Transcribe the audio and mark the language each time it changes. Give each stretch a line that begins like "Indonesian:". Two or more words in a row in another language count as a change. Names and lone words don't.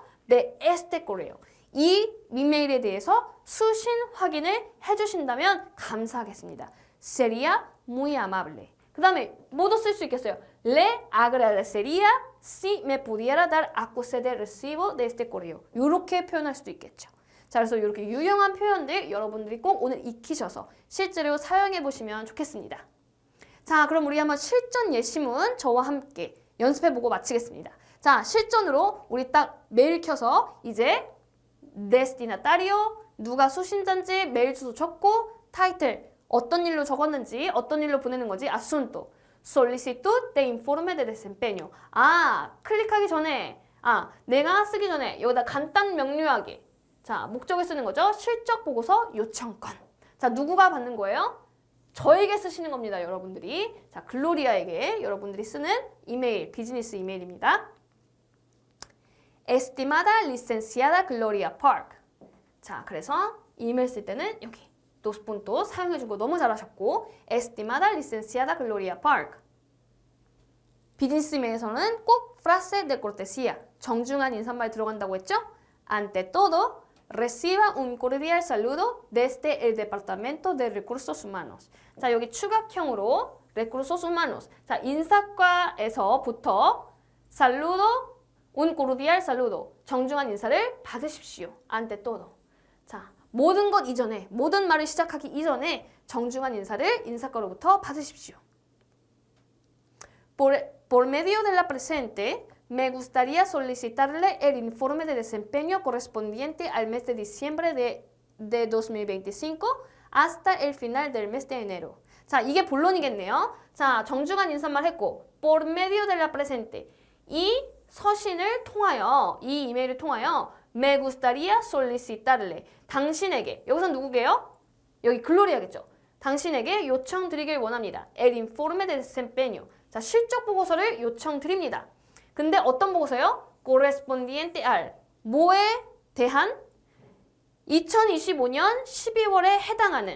Spanish: de este correo.
Korean: 이 이메일에 대해서 수신 확인을 해주신다면 감사하겠습니다.
Spanish: Sería muy amable.
Korean: 그 다음에 뭐도 쓸 수 있겠어요?
Spanish: Le agradecería si me pudiera dar acuse de recibo de este correo.
Korean: 이렇게 표현할 수도 있겠죠. 자, 그래서 이렇게 유용한 표현들 여러분들이 꼭 오늘 익히셔서 실제로 사용해 보시면 좋겠습니다. 자, 그럼 우리 한번 실전 예시문 저와 함께 연습해보고 마치겠습니다. 자, 실전으로 우리 딱 메일 켜서 이제 destinatario, 누가 수신자인지 메일 주소 적고 타이틀, 어떤 일로 적었는지, 어떤 일로 보내는 건지,
Spanish: asunto, solicitud de informe de desempeño.
Korean: 아, 클릭하기 전에, 내가 쓰기 전에 여기다 간단 명료하게. 자, 목적을 쓰는 거죠. 실적 보고서 요청건. 자, 누구가 받는 거예요? 저에게 쓰시는 겁니다, 여러분들이. 자, 글로리아에게 여러분들이 쓰는 이메일, 비즈니스 이메일입니다.
Spanish: Estimada licenciada Gloria Park.
Korean: 자, 그래서 이메일 쓸 때는 여기
Spanish: dos puntos
Korean: 사용해주고 너무 잘하셨고
Spanish: Estimada licenciada Gloria Park.
Korean: 비즈니스 이메일에서는 꼭
Spanish: frase de cortesía,
Korean: 정중한 인사말 들어간다고 했죠?
Spanish: Ante todo, reciba un cordial saludo desde el Departamento de Recursos Humanos.
Korean: 자, 여기 추각형으로
Spanish: Recursos Humanos.
Korean: 자, 인사과에서부터
Spanish: saludo, un cordial saludo.
Korean: 정중한 인사를 받으십시오.
Spanish: Ante todo.
Korean: 자, 모든 것 이전에, 모든 말을 시작하기 이전에 정중한 인사를 인사과로부터 받으십시오.
Spanish: Por medio de la presente, me gustaría solicitarle el informe de desempeño correspondiente al mes de diciembre de 2025 hasta el final del mes de enero.
Korean: 자, 이게 본론이겠네요. 자, 정중한 인사말 했고,
Spanish: por medio de la presente.
Korean: 이 서신을 통하여, 이 이메일을 통하여
Spanish: me gustaría solicitarle.
Korean: 당신에게, 여기서 누구게요? 여기 글로리아겠죠. 당신에게 요청드리길 원합니다.
Spanish: El informe de desempeño.
Korean: 자, 실적 보고서를 요청드립니다. 근데 어떤 보고서요?
Spanish: correspondiente al.
Korean: 뭐에 대한? 2025년 12월에 해당하는.